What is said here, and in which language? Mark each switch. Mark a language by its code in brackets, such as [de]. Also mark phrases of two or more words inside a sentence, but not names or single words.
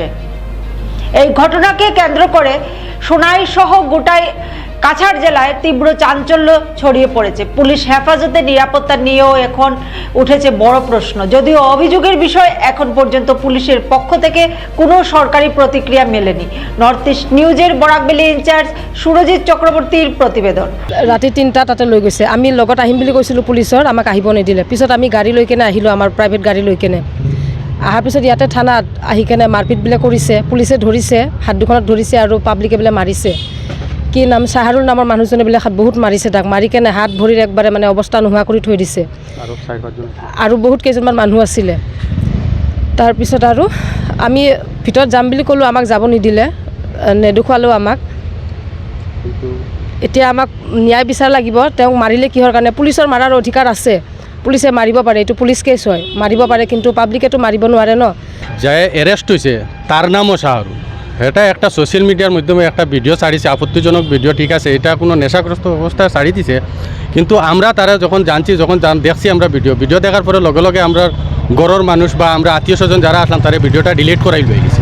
[bn] এই ঘটনাকে কেন্দ্র করে সোনাই সহ গোটাই কাছাড় জেলায় তীব্র চাঞ্চল্য ছড়িয়ে পড়েছে। পুলিশ হেফাজতে নিরাপত্তা নিয়েও এখন উঠেছে বড় প্রশ্ন। যদিও অভিযোগের বিষয় এখন পর্যন্ত পুলিশের পক্ষ থেকে কোনো সরকারি প্রতিক্রিয়া মেলেনি। নর্থ ইস্ট নিউজের বরাকবেলি ইনচার্জ সুরজিৎ চক্রবর্তীর প্রতিবেদন। [as] ৰাতি ৩টা তাতে লৈ গৈছে। আমি লগত আহিম বুলি কৈছিলোঁ পুলিচৰ, আমাক আহিব নিদিলে। পিছত আমি গাড়ী লৈ কেনে আহিলোঁ, আমাৰ প্ৰাইভেট গাড়ী লৈ কেনে। অহাৰ পিছত ইয়াতে থানাত আহি কেনে মাৰপিট বোলে কৰিছে, পুলিচে ধৰিছে, হাত দুখনত ধৰিছে আৰু পাব্লিকে বোলে মাৰিছে। কি নাম, চাহাৰুল নামৰ মানুহজনে বোলে বহুত মাৰিছে, তাক মাৰি কেনে হাত ভৰিৰ একবাৰে মানে অৱস্থা নোহোৱা কৰি থৈ দিছে। আৰু বহুত কেইজনমান মানুহ আছিলে। তাৰপিছত আৰু আমি ভিতৰত যাম বুলি ক'লোঁ, আমাক যাব নিদিলে, নেদেখুৱালেও আমাক। এতিয়া আমাক ন্যায় বিচাৰ লাগিব। তেওঁক মাৰিলে কিহৰ কাৰণে? পুলিচৰ মাৰাৰ অধিকাৰ আছে, পুলিচে মাৰিব পাৰে, এইটো [en] police case [as] হয়, মাৰিব পাৰে, কিন্তু পাব্লিকেতো মাৰিব নোৱাৰে ন। [bn] যে এরেস্ট হয়েছে তার নামও শাহরুল, এটা একটা [en] social media [bn] মাধ্যমে একটা ভিডিও ছাড়িছে, আপত্তিজনক ভিডিও, ঠিক আছে, এটা কোনো নেশাগ্রস্ত অবস্থায় ছাড়ি দিছে। কিন্তু আমরা তারা যখন জানছি, যখন দেখছি আমরা ভিডিও দেখার পরে লগে লগে আমরা গড়ের মানুষ বা আমরা আত্মীয় স্বজন যারা আসলাম তারা ভিডিওটা ডিলিট করাই লয়ে গেছে।